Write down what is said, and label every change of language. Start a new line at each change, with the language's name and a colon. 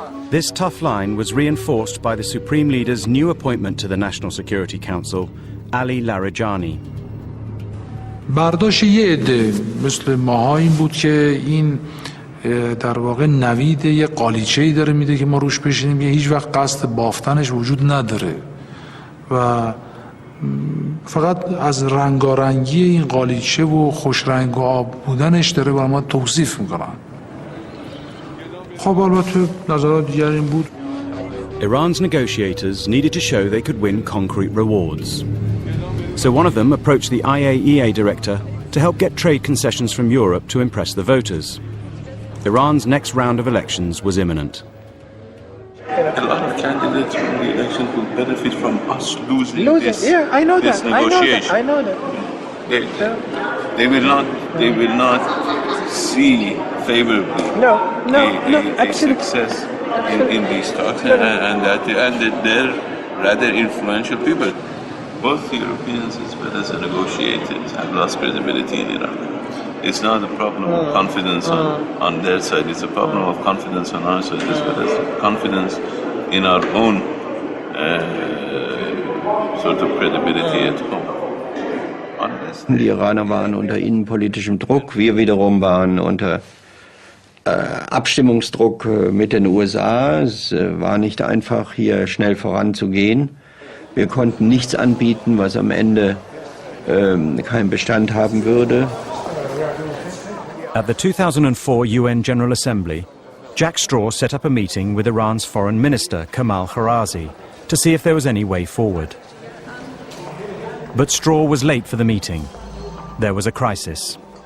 English: This tough line was reinforced by the Supreme Leader's new appointment to the National Security Council, Ali Larijani.
Persian: برداشت یه عده مثل ماها این بود که این در واقع نوید یه قالیچه‌ای داره میده که ما روش بشینیم که هیچ وقت قصد بافتنش وجود نداره و فقط از رنگارنگی این قالیچه و خوش رنگ و آب بودنش داره برای ما توصیف میکنن. خب البته نظرات دیگر این بود.
English: Iran's negotiators needed to show they could win concrete rewards. So one of them approached the IAEA director to help get trade concessions from Europe to impress the voters. Iran's next round of elections was imminent. A lot of candidates in the election will benefit from us losing this, yeah, I know this that. negotiation. I know that. They will not see favorably a success in these talks, and they're rather influential people. Both Europeans as well as the negotiators have lost credibility in Iran. It's not a problem of confidence on their side, it's a problem of confidence on our side as well as confidence in our own sort of credibility at home.
German: Die Iraner waren unter innenpolitischem Druck, wir wiederum waren unter Abstimmungsdruck mit den USA. Es war nicht einfach, hier schnell voranzugehen. Wir konnten nichts anbieten, was am Ende keinen Bestand haben würde.
English: At the 2004 UN General Assembly, Jack Straw set up a meeting with Iran's Foreign Minister, Kamal Kharrazi, to see if there was any way forward. But Straw was late for the meeting. There was a crisis.